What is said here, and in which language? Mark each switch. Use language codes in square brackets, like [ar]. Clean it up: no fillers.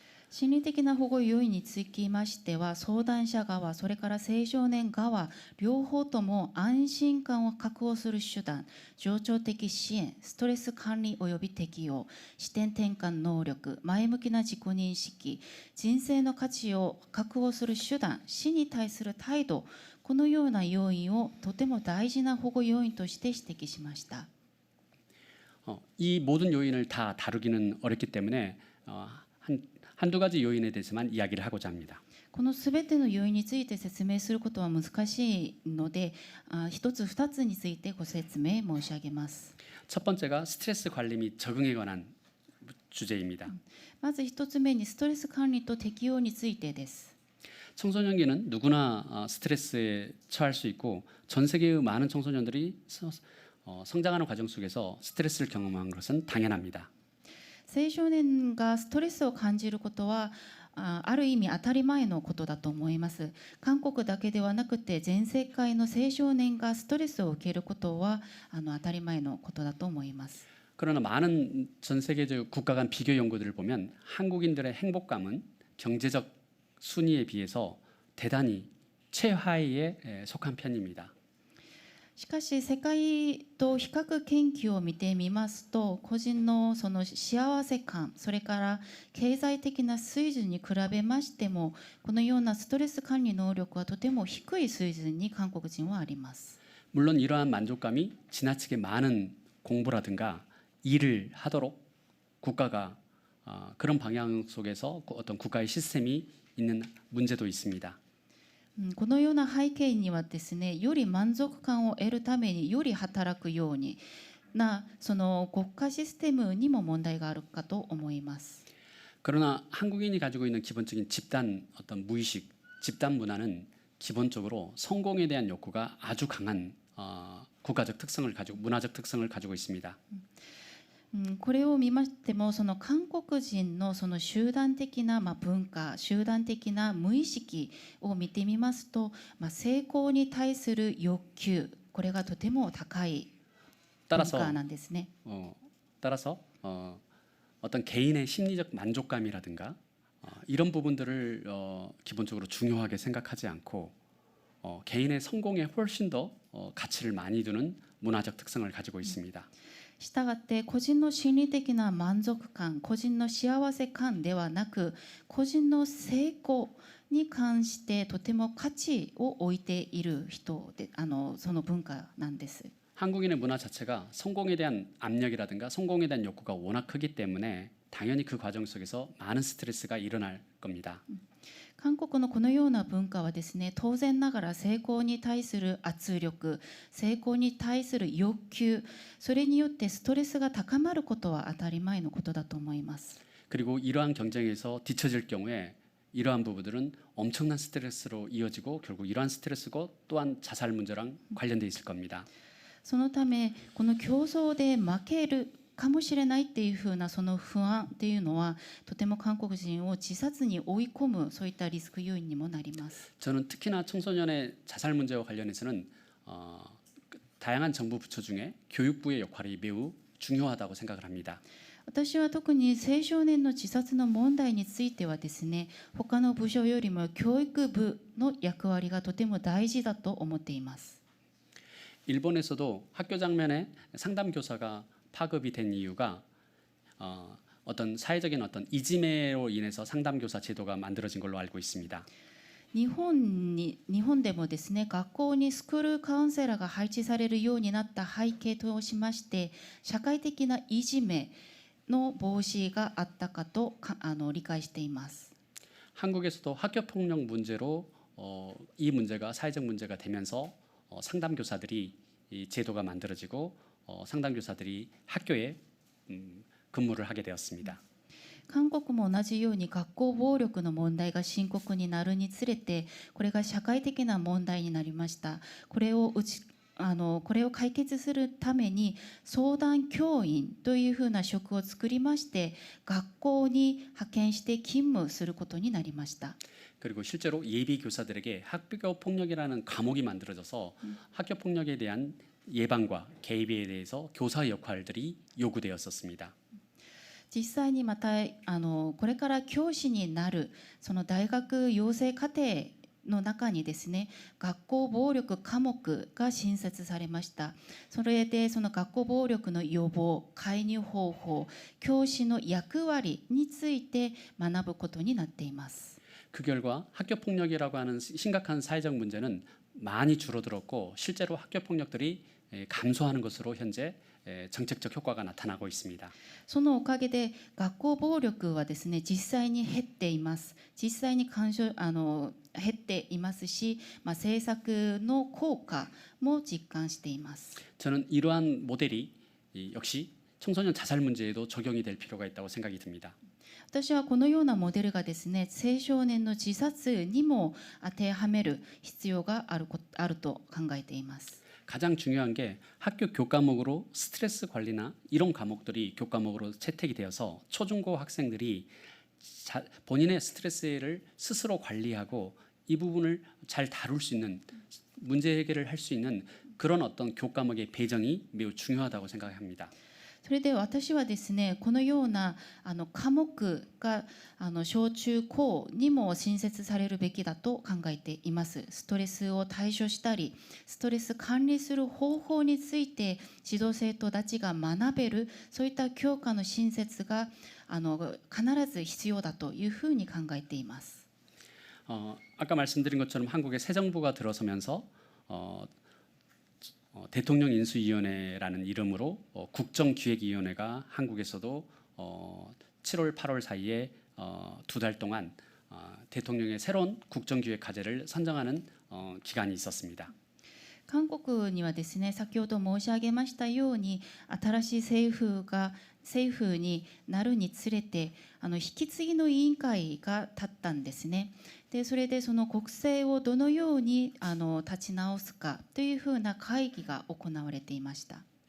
[ja] 心理的な保護要因につきましては相談者側それから青少年側両方とも安心感を確保する手段情緒的支援ストレス管理及び適応視点転換能力前向きな自己認識人生の価値を確保する手段死に対する態度このような要因をとても大事な保護要因として指摘しました。 [ko] 이 모든 요인을 다 다루기는 어렵기 때문에 한두 가지 요인에 대해서만 이야기를 하고자 합니다. [ja] このすべての要因について説明することは難しいので、一つ二つについてご説明申し上げます。 [ko] 첫 번째가 스트레스 관리 및 적응에 관한 주제입니다. [ja] まず一つ目にストレス管理と適応についてです。 [ko] 청소년기는 누구나 스트레스에 처할 수 있고 전 세계의 많은 청소년들이 성장하는 과정 속에서 스트레스를 경험한 것은 당연합니다. [ja] 青少年がストレスを感じることはある意味当たり前のことだと思います。韓国だけではなくて全世界の青少年がストレスを受けることは当たり前のことだと思います。 [ko] 그러나 많은 전 세계적 국가 간 비교 연구들을 보면 한국인들의 행복감은 경제적 순위에 비해서 대단히 최하위에 속한 편입니다. [ja] しかし世界と比較研究を見てみますと個人のその幸せ感それから経済的な水準に比べましてもこのようなストレス管理能力はとても低い水準に韓国人はあります。 [ko] 물론 이러한 만족감이 지나치게 많은 공부라든가 일을 하도록 국가가 그런 방향 속에서 어떤 국가의 시스템이 있는 문제도 있습니다. [ja] このような背景にはですねより満足感を得るためにより働くようになその国家システムにも問題があるかと思います。 [ko] 그러나 한국인이 가지고 있는 기본적인 집단 어떤 무의식, 집단 문화는 기본적으로 성공에 대한 욕구가 아주 강한 국가적 특성을 가지고 문화적 특성을 가지고 있습니다. [ja] これを見ましてもその韓国人のその集団的な文化集団的な無意識を見てみますと、成功に対する欲求これがとても高い文化なんですね。 [ko] 따라서 어떤 개인의 심리적 만족감이라든가 이런 부분들을 기본적으로 중요하게 생각하지 않고 개인의 성공에 훨씬 더 가치를 많이 두는 문화적 특성을 가지고 있습니다. [ja] したがって個人の心理的な満足感個人の幸せ感ではなく個人の成功に関してとても価値を置いている人でその文化なんです。 [ko] 한국인의 문화 자체가 성공에 대한 압력이라든가 성공에 대한 욕구가 워낙 크기 때문에 당연히 그 과정 속에서 많은 스트레스가 일어날 겁니다. [ja] 韓国のこのような文化はですね当然ながら成功に対する圧力成功に対する欲求それによってストレスが高まることは当たり前のことだと思います。 [ko] 그리고 이러한 경쟁에서 뒤처질 경우에 이러한 부분들은 엄청난 스트레스로 이어지고 결국 이러한 스트레스가 또한 자살 문제랑 관련돼 있을 겁니다. [ja] そのためこの競争で負けるかもしれないっていうふうなその不安っていうのはとても韓国人を自殺に追い込むそういったリスク要因にもなります。 [ko] 저는 특히나 청소년의 자살 문제와 관련해서는 다양한 정부 부처 중에 교육부의 역할이 매우 중요하다고 생각을 합니다. [ja] 私は特に青少年の自殺の問題についてはですね他の部署よりも教育部の役割がとても大事だと思っています。 [ko] 일본에서도 학교 장면에 상담 교사가 파급이 된 이유가 어떤 사회적인 어떤 이지매로 인해서 상담교사 제도가 만들어진 걸로 알고 있습니다. [ja] 日本でもですね、学校にスクールカウンセラーが配置されるようになった背景としまして、社会的ないじめの防止があったかと理解しています。 [ko] 한국에서도 학교 폭력 문제로 이 문제가 사회적 문제가 되면서 상담교사들이 이 제도가 만들어지고 상담교사들이 학교에 근무를 하게 되었습니다. [ja] 韓国も同じように学校暴力の問題が深刻になるにつれて、これが社会的な問題になりました。これを解決するために相談教員というふうな職を作りまして、学校に派遣して勤務することになりました。 [ko] 그리고 실제로 예비 교사들에게 학교 폭력이라는 과목이 만들어져서 학교 폭력에 대한 예방과 개입에 대해서 교사의 역할들이 요구되었었습니다. [ja] 実際にまたこれから教師になるその大学養成課程の中にですね、学校暴力科目が新設されました。それでその学校暴力の予防、介入方法、教師の役割について学ぶことになっています。 [ko] 그 결과 학교 폭력이라고 하는 심각한 사회적 문제는 많이 줄어들었고 실제로 학교 폭력들이 감소하는 것으로 현재 정책적 효과가 나타나고 있습니다. [ja] そのおかげで学校暴力はですね、実際に減っています。実際に減っていますし、政策の効果も実感しています。 [ko] 저는 이러한 모델이 역시 청소년 자살 문제에도 적용이 될 필요가 있다고 생각이 듭니다. [ja] 私はこのようなモデルがですね、青少年の自殺にも当てはめる必要があると考えています。 [ko] 가장 중요한 게 학교 교과목으로 스트레스 관리나 이런 과목들이 교과목으로 채택이 되어서 초중고 학생들이 본인의 스트레스를 스스로 관리하고 이 부분을 잘 다룰 수 있는 문제 해결을 할 수 있는 그런 어떤 교과목의 배정이 매우 중요하다고 생각합니다. [ja] それで私はですね、このような科目が小中高にも新設されるべきだと考えています。ストレスを対処したり、ストレス管理する方法について指導生徒たちが学べる、そういった教科の新設が必ず必要だというふうに考えています。 [ko] 아까 말씀드린 것처럼 한국의 새 정부가 들어서면서 대통령 인수위원회라는 이름으로 국정기획위원회가 한국에서도 7월, 8월 사이에 2달 동안 대통령의 새로운 국정기획 과제를 선정하는 기간이 있었습니다. [ja] 韓国にはですね、先ほど申し上げましたように、新しい政府になるにつれて引き継ぎの委員会が立ったんですね。でそれでその国政をどのように立ち直すかというふうな会議が行われていました。